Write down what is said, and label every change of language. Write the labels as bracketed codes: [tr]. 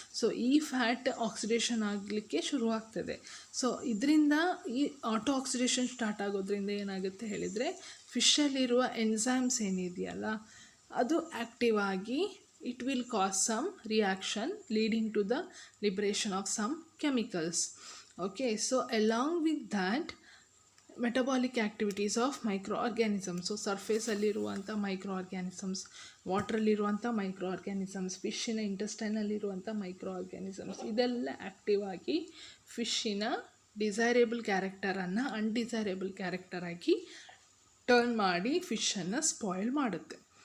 [kn] So ಈ fat oxidation ಆಗಲಿಕ್ಕೆ ಶುರುವಾಗ್ತದೆ. ಸೊ ಇದರಿಂದ ಈ ಆಟೋ ಆಕ್ಸಿಡೇಷನ್ ಸ್ಟಾರ್ಟ್ ಆಗೋದ್ರಿಂದ ಏನಾಗುತ್ತೆ ಹೇಳಿದರೆ, ಫಿಶಲ್ಲಿರುವ ಎನ್ಸೈಮ್ಸ್ ಏನಿದೆಯಲ್ಲ ಅದು ಆ್ಯಕ್ಟಿವ್ ಆಗಿ [en] it will cause some reaction leading to the liberation of some chemicals. Okay, so along with that metabolic activities of microorganisms. [kn] So surface ಅಲ್ಲಿರುವಂಥ micro organisms, ವಾಟ್ರಲ್ಲಿರುವಂಥ micro organisms, ಫಿಶ್ಶಿನ ಇಂಟೆಸ್ಟೈನಲ್ಲಿರುವಂಥ micro organisms ಇದೆಲ್ಲ active ಆಗಿ ಫಿಶ್ಶಿನ desirable ಕ್ಯಾರೆಕ್ಟರನ್ನು ಅನ್ಡಿಸೈರೇಬಲ್ ಕ್ಯಾರೆಕ್ಟರಾಗಿ turn ಮಾಡಿ ಫಿಶನ್ನು spoil ಮಾಡುತ್ತೆ.